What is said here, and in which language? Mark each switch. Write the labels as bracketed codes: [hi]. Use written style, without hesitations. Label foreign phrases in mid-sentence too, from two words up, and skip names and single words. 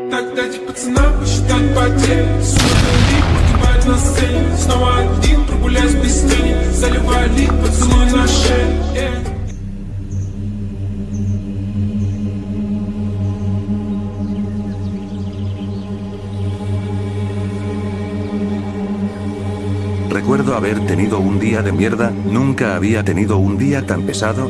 [ru] Дайте пацанам посчитать потери. Сумма погибает на сцене. Снова один, прогуляюсь без тени. Заливая лик, поцелуй на шее. [es] Recuerdo haber tenido un día de mierda, nunca había tenido un día tan pesado.